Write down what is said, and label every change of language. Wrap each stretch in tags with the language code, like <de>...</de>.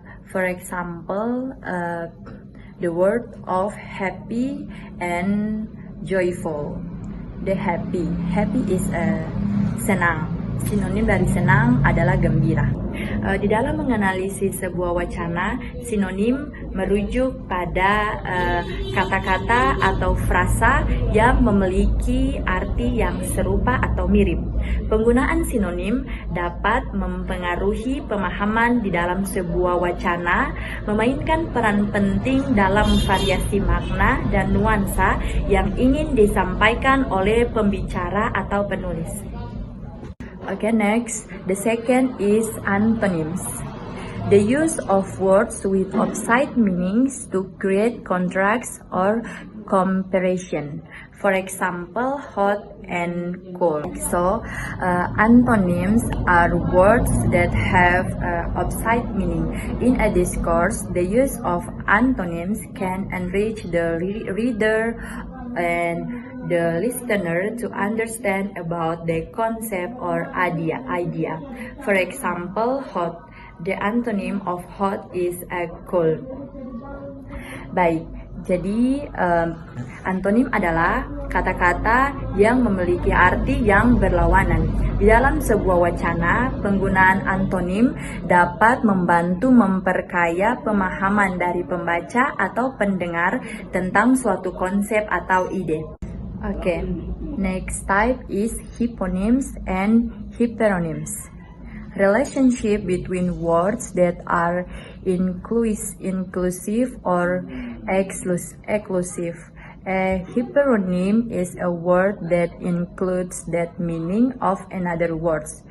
<en>For example, the word of happy and joyful. The happy is senang.</en> <id>Sinonim dari senang adalah gembira. Di dalam menganalisis sebuah wacana, sinonim merujuk pada kata-kata atau frasa yang memiliki arti yang serupa atau mirip. Penggunaan sinonim dapat mempengaruhi pemahaman di dalam sebuah wacana, memainkan peran penting dalam variasi makna dan nuansa yang ingin disampaikan oleh pembicara atau penulis.</id> <en>Okay, next, the second is antonyms. The use of words with opposite meanings to create contrasts or comparison. For example, hot and cold. So, antonyms are words that have opposite meaning. In a discourse, the use of antonyms can enrich the reader and the listener to understand about the concept or idea. For example, hot. The antonym of hot is cold.</en> <id>Baik, jadi antonim adalah kata-kata yang memiliki arti yang berlawanan. Di dalam sebuah wacana, penggunaan antonim dapat membantu memperkaya pemahaman dari pembaca atau pendengar tentang suatu konsep atau ide.</id> <en>Okay, next type is hyponyms and hyperonyms. Relationship between words that are inclusive or exclusive. A hyperonym is a word that includes that meaning of another word.</en>